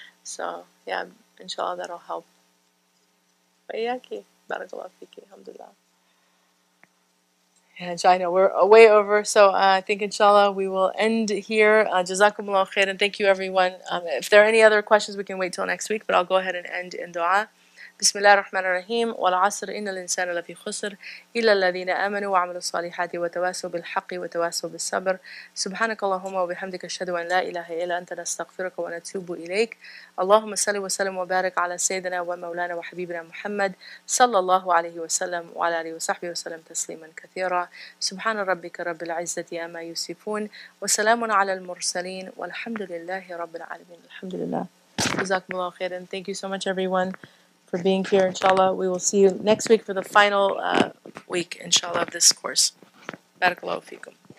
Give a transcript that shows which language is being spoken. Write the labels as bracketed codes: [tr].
[en] So yeah, inshallah, that'll help. Bayaki, barakallah fiki, alhamdulillah. And I know we're way over, so I think inshallah we will end here. [ar] Jazakumullah khair, [en] and thank you everyone. If there are any other questions, we can wait till next week, but I'll go ahead and end in dua. [ar] بسم الله الرحمن الرحيم والعصر إن الإنسان لفي خسر إلا الذين آمنوا وعملوا الصالحات وتواصوا بالحق وتواصوا بالصبر سبحانك اللهم وبحمدك أشهد أن لا إله إلا أنت نستغفرك ونتوب إليك اللهم صل وسلم وبارك على سيدنا ومولانا وحبيبنا محمد صلى الله عليه وسلم وعلى آله وصحبه وسلم تسليما كثيرا سبحان ربك رب العزة عما يصفون وسلام على المرسلين والحمد لله رب العالمين. الحمد لله. [en] Jazakumullah khair, and thank you so much everyone for being here. Inshallah, we will see you next week for the final week, inshallah, of this course. [ar] Barakallahu feekum.